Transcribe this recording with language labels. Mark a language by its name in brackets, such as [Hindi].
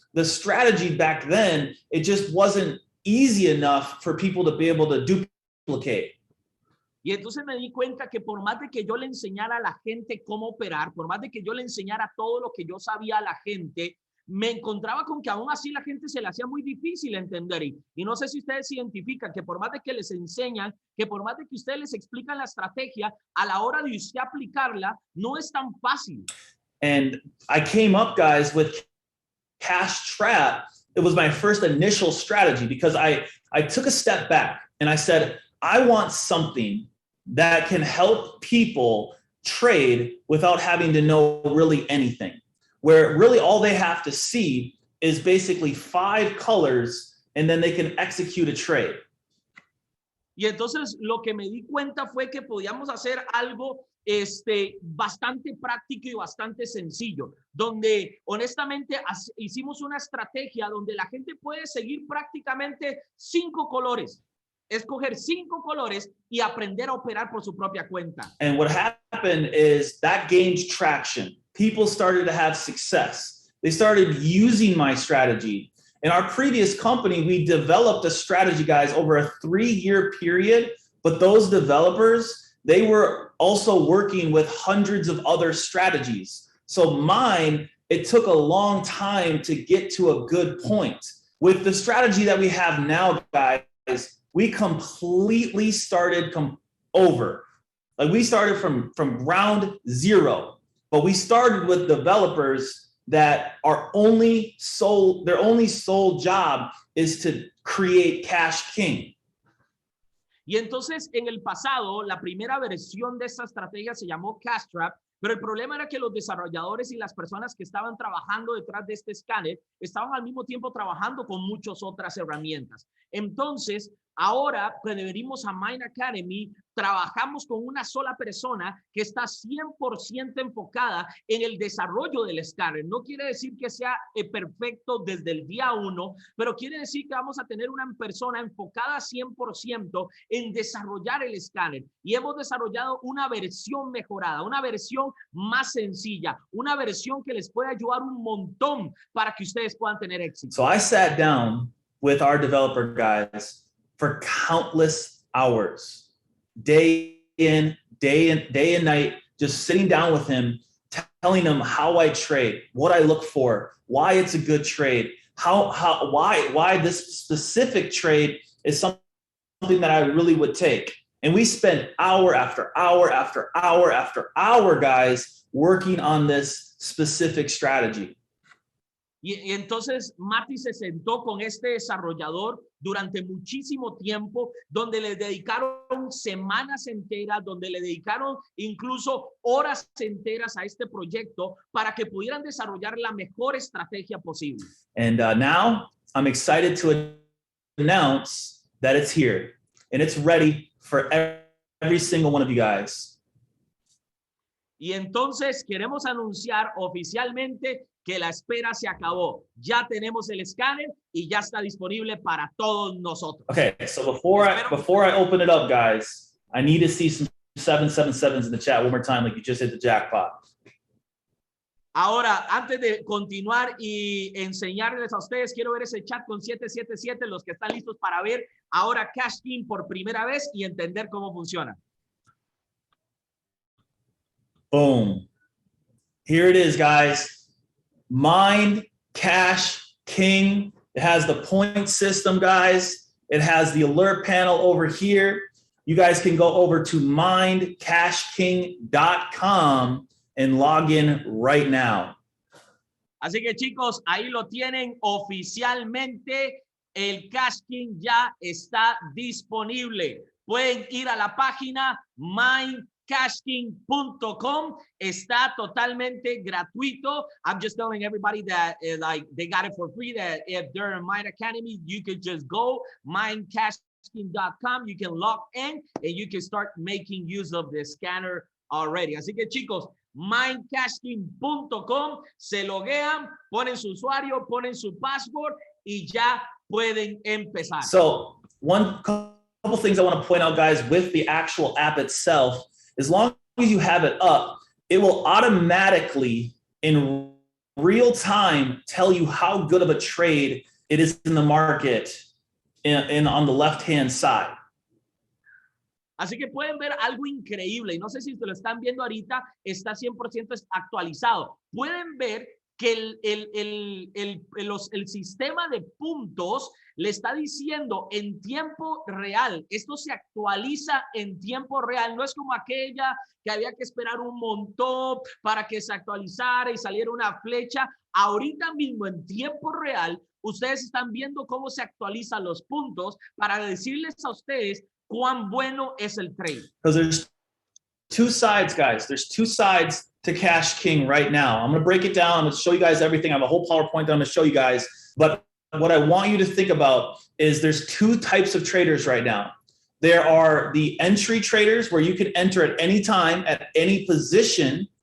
[English] The strategy back then, it just wasn't easy enough for people to be able to duplicate. [Spanish] Y entonces me di cuenta que por más de que yo le enseñara a la gente cómo operar, por más de que yo le enseñara todo lo que yo sabía a la gente, me encontraba con que aún así la gente se le hacía muy difícil entender. Y no sé si ustedes identifican que por más de que les enseñan, que por más de que ustedes les explican la estrategia, a la hora de usted aplicarla, no es tan fácil. [English] And I came up, guys, with Cash Trap. It was my first initial strategy because I took a step back and I said, I want something that can help people trade without having to know really anything, where really all they have to see is basically 5 colors and then they can execute a trade. [Spanish] Y entonces lo que me di cuenta fue que podíamos hacer algo bastante práctico y bastante sencillo, donde honestamente hicimos una estrategia donde la gente puede seguir prácticamente 5 colores. Escoger 5 colores y aprender a operar por su propia cuenta. [English] And what happened is that gained traction. People started to have success. They started using my strategy. In our previous company, we developed a strategy, guys, over a 3-year period. But those developers, they were also working with hundreds of other strategies. So mine, it took a long time to get to a good point. With the strategy that we have now, guys, we completely started over. Like we started from ground zero, but we started with developers that their only sole job is to create Cashking. [Spanish] Y entonces en el pasado, la primera versión de esta estrategia se llamó Cash Trap, pero el problema era que los desarrolladores y las personas que estaban trabajando detrás de este escáner estaban al mismo tiempo trabajando con muchas otras herramientas. Entonces, ahora que venimos a Mind Academy, trabajamos con una sola persona que está 100% enfocada en el desarrollo del escáner. No quiere decir que sea perfecto desde el día 1, pero quiere decir que vamos a tener una persona enfocada 100% en desarrollar el escáner. Y hemos desarrollado una versión mejorada, una versión más sencilla, una versión que les puede ayudar un montón para que ustedes puedan tener éxito. [English] So I sat down with our developer guys for countless hours, day and night, just sitting down with him, telling him how I trade, what I look for, why it's a good trade, why this specific trade is something that I really would take. And we spent hour after hour after hour after hour, guys, working on this specific strategy. [Spanish] Y entonces Mati se sentó con este desarrollador durante muchísimo tiempo, donde le dedicaron semanas enteras, donde le dedicaron incluso horas enteras a este proyecto para que pudieran desarrollar la mejor estrategia posible. [English] And now I'm excited to announce that it's here and it's ready for every single one of you guys. [Spanish] Y entonces queremos anunciar oficialmente que la espera se acabó. Ya tenemos el escáner y ya está disponible para todos nosotros. [English] Okay, so before I open it up, guys, I need to see some 777s in the chat one more time, like you just hit the jackpot. [Spanish] Ahora, antes de continuar y enseñarles a ustedes, quiero ver ese chat con 777, los que están listos para ver ahora Cashking por primera vez y entender cómo funciona. [English] Boom. Here it is, guys. Mind Cash King. It has the point system, guys. It has the alert panel over here. You guys can go over to mindcashking.com and log in right now. [Spanish] Así que chicos, ahí lo tienen oficialmente. El Cashking ya está disponible. Pueden ir a la página mindcashking.com. Está totalmente gratuito. [English] I'm just telling everybody that like they got it for free, that if they're in Mind Academy, you could just go mindcashking.com. You can log in and you can start making use of the scanner already. [Spanish] Así que chicos, mindcashking.com, se loguean, ponen su usuario, ponen su password y ya pueden empezar. [English] So one couple things I want to point out, guys, with the actual app itself, as long as you have it up, it will automatically in real time tell you how good of a trade it is in the market on the left-hand side. [Spanish] Así que pueden ver algo increíble, y no sé si te lo están viendo ahorita, está 100% actualizado. Pueden ver que el sistema de puntos le está diciendo en tiempo real. Esto se actualiza en tiempo real. No es como aquella que había que esperar un montón para que se actualizara y saliera una flecha. Ahorita mismo en tiempo real, ustedes están viendo cómo se actualizan los puntos para decirles a ustedes cuán bueno es el trade. [English] Because there's two sides, guys. There's two sides to Cash King right now. I'm going to break it down. I'm going to show you guys everything. I have a whole PowerPoint that I'm going to show you guys. But what I want you to think about is there's two types of traders right now. There are the entry traders where you can enter at any time, at any position.